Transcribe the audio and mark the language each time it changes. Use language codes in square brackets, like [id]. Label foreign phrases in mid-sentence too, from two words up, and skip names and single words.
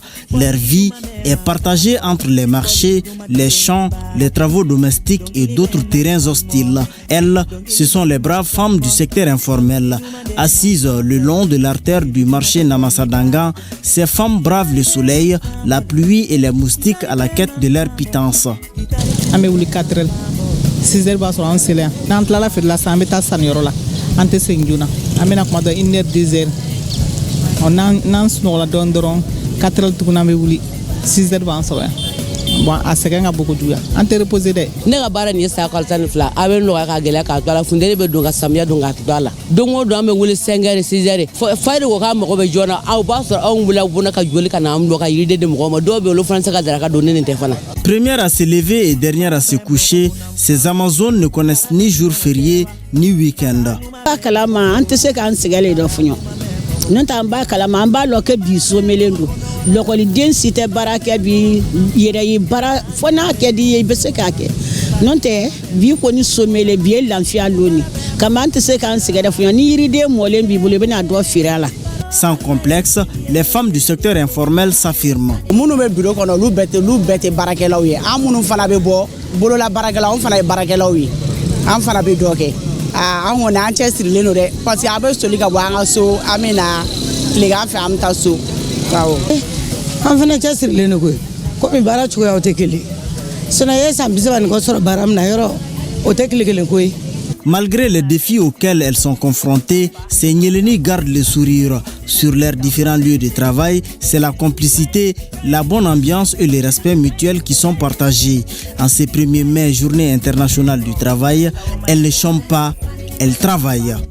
[fr] Leur vie est partagée entre les marchés, les champs, les travaux domestiques et d'autres terrains hostiles. Elles, ce sont les braves femmes du secteur informel. Assises le long de l'artère du marché Namasadanga, ces femmes bravent le soleil, la pluie et les moustiques à la quête de leur pitance. [bm] An bɛ wuli 4 heures 6 heures b'a sɔrɔ an selen yan n'an tilala feere la sisan an bɛ taa saniyɔrɔ la an tɛ segin joona an bɛna kuma dɔ 1 heure 2 heures n'an sunɔgɔla dɔrɔn 4 heures tuguni an bɛ wuli 6 heures b'an sɔrɔ yan bon a sɛgɛn ka bon kojugu yan an tɛ reposer dɛ. Ne ka baara nin ye san kalo 12 a bɛ nɔgɔya ka gɛlɛya k'a to a la funteni bɛ don ka samiya don k'a to a la don o don an bɛ wuli 5 heures 6 heures fa de ko k'a mago bɛ joona aw b'a sɔrɔ anw wulila bonna ka joli ka na an dɔ ka yiriden di mɔgɔw ma dɔw bɛ olu fana se ka daraka don ne nin tɛ fana. [fr] Première à se lever et dernière à se coucher, ces Amazones ne connaissent ni jour férié ni week-end. [bm] Kalama an tɛ se k'an sɛgɛlen dɔ fɔ ɲɔgɔn n'o tɛ an b'a kalama an b'a lɔ kɛ bi somelen don lɔkɔliden si tɛ baara kɛ bi yɛrɛ ye baara fo n'a kɛ di ye i bɛ se k'a kɛ n'o tɛ bi kɔni somelen bi ye lafiya loni kama an tɛ se k'an sɛgɛlen fɔ ɲɔgɔn ni yiriden mɔlen b'i bolo i bɛna dɔ feere a la. [fr] Sans complexe, les femmes du secteur informel s'affirment. [bm] Minnu bɛ bureau kɔnɔ olu bɛɛ tɛ baarakɛlaw ye an minnu fana bɛ bɔ bolola baarakɛlaw anw fana ye baarakɛlaw ye an fana bɛ dɔ kɛ an kɔni an cɛ sirilen don dɛ [fr] parce que [bm] a bɛ soli ka bɔ an ka so an bɛ na tilegan fɛ an bɛ taa so awɔ. An fana cɛ sirilen don koyi komi baara cogoyaw tɛ kelen sinon e san 30 nin kɔ sɔrɔ baara min na yɔrɔ o tɛ tile kelen koyi. [fr] Malgré les défis auxquels elles sont confrontées, ces Nyeleni gardent le sourire. sur leurs différents lieux de travail, c'est la complicité, la bonne ambiance et le respect mutuel qui sont partagés. En ces 1er mai, journée internationale du travail, elles ne chantent pas, elles travaillent.